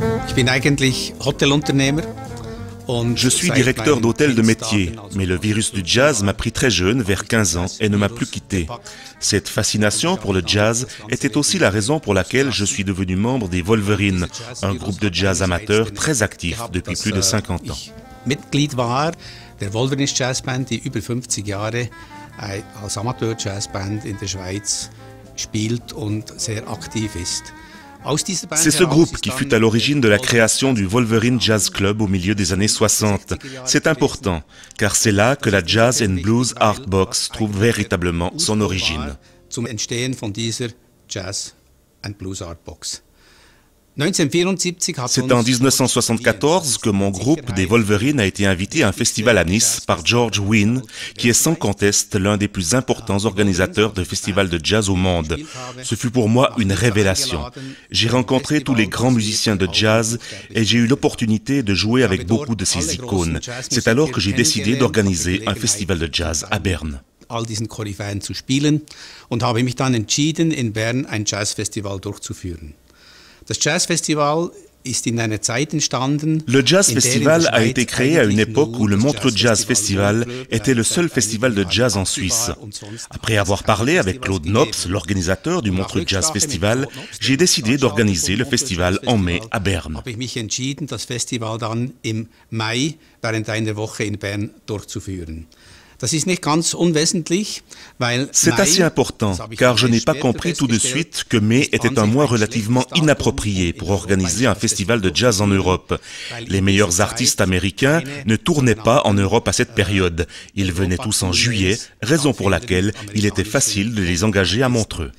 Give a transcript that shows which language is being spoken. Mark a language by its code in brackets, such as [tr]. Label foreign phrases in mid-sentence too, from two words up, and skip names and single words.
[fr] Je suis directeur d'hôtel de métier, mais le virus du jazz m'a pris très jeune, vers 15 ans, et ne m'a plus quitté. Cette fascination pour le jazz était aussi la raison pour laquelle je suis devenu membre des Wolverines, un groupe de jazz amateur très actif depuis plus de 50 ans. [de] Mitglied war der Wolverines Jazzband, die über 50 Jahre als Amateur-Jazzband in der Schweiz spielt und sehr aktiv ist. [fr] C'est ce groupe qui fut à l'origine de la création du Wolverine Jazz Club au milieu des années 60. C'est important, car c'est là que la Jazz and Blues Art Box trouve véritablement son origine. [de] Zum Entstehen von dieser Jazz and Blues Art Box. [fr] C'est en 1974 que mon groupe des Wolverines a été invité à un festival à Nice par George Wein, qui est sans conteste l'un des plus importants organisateurs de festivals de jazz au monde. Ce fut pour moi une révélation. J'ai rencontré tous les grands musiciens de jazz et j'ai eu l'opportunité de jouer avec beaucoup de ces icônes. C'est alors que j'ai décidé d'organiser un festival de jazz à Berne. [de] All diesen Koryphäen zu spielen und habe mich dann entschieden, in Bern ein Jazzfestival durchzuführen. Das Jazzfestival ist in einer Zeit entstanden. [fr] Le Jazz Festival a été créé à une époque où le Montreux Jazz Festival était le seul festival de jazz en Suisse. Après avoir parlé avec Claude Nobs, l'organisateur du Montreux Jazz Festival, j'ai décidé d'organiser le festival en mai à Berne. [de] Habe ich mich entschieden, das Festival dann im Mai während einer Woche in Bern durchzuführen. [fr] C'est assez important, car je n'ai pas compris tout de suite que mai était un mois relativement inapproprié pour organiser un festival de jazz en Europe. Les meilleurs artistes américains ne tournaient pas en Europe à cette période. Ils venaient tous en juillet, raison pour laquelle il était facile de les engager à Montreux.